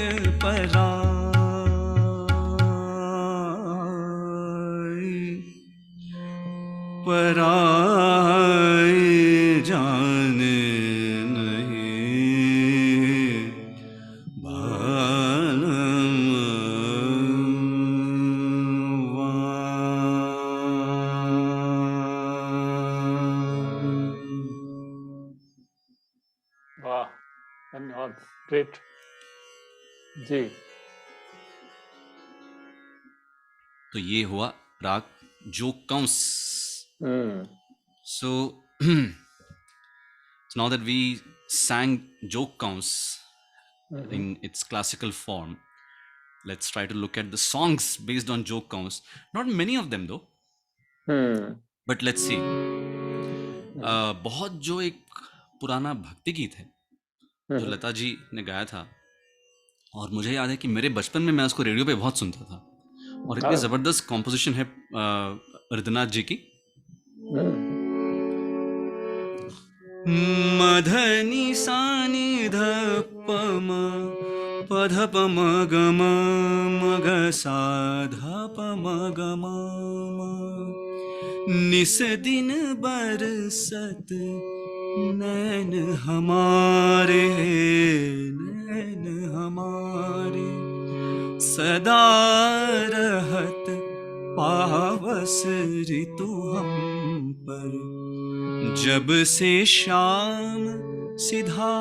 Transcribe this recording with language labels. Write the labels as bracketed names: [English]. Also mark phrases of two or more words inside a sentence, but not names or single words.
[Hindi] पराई पराई जाने नहीं बालम वा ग्रेट। जी। तो ये हुआ राग जोगकांस। हम्म। [English] So, so now that we sang joke in its classical form, let's try to look at the songs based on joke. Not many of them though, [Hindi] हम्म। [English] but let's see. [Hindi] बहुत जो एक पुराना भक्ति गीत है जो लता जी ने गाया था, और मुझे याद है कि मेरे बचपन में मैं उसको रेडियो पे बहुत सुनता था, और इतनी जबरदस्त कॉम्पोजिशन है हृदयनाथ जी की। मधनि सानि ध प म प ध प म ग म म ग सा ध प म ग म म। निस दिन बरसत नैन हमारे, नैन हमारे, सदा रहत पावस ऋतु हम पर, जब से शाम सिधारे,